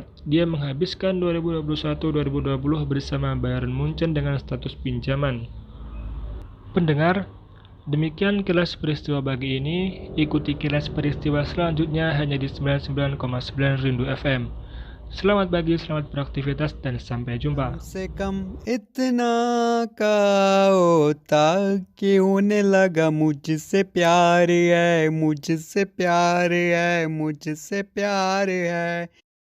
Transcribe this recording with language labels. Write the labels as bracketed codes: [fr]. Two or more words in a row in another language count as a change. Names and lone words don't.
[id] Dia menghabiskan 2021-2020 bersama Bayern Munchen dengan status pinjaman. Pendengar, demikian kilas peristiwa pagi ini. Ikuti kilas peristiwa selanjutnya hanya di 99,9 Rindu FM. Selamat pagi, selamat beraktivitas, dan sampai jumpa. [hi] कम से कम इतना का होता कि होने लगा मुझसे प्यार है, मुझसे प्यार है, मुझसे प्यार है।